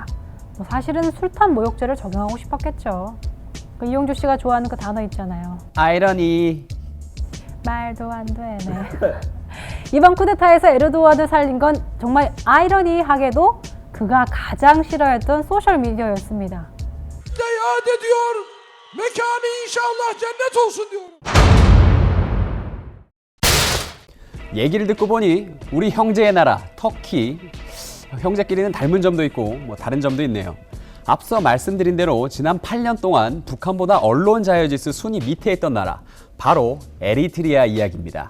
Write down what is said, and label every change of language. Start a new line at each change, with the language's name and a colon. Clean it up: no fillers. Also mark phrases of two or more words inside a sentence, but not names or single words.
Korean: 사실은 술탄 모욕죄를 적용하고 싶었겠죠. 이용주 씨가 좋아하는 그 단어 있잖아요. 아이러니. 말도 안 되네. 이번 쿠데타에서 에르도안을 살린 건 정말 아이러니하게도 그가 가장 싫어했던 소셜미디어였습니다.
Turkish: iade ediyor Mekanı inşallah cennet olsun diyorum.
Korean: 얘기를 듣고 보니 우리 형제의 나라 터키 형제끼리는 닮은 점도 있고 뭐 다른 점도 있네요. 앞서 말씀드린 대로 지난 8년 동안 북한보다 언론 자유지수 순위 밑에 있던 나라 바로 에리트리아 이야기입니다.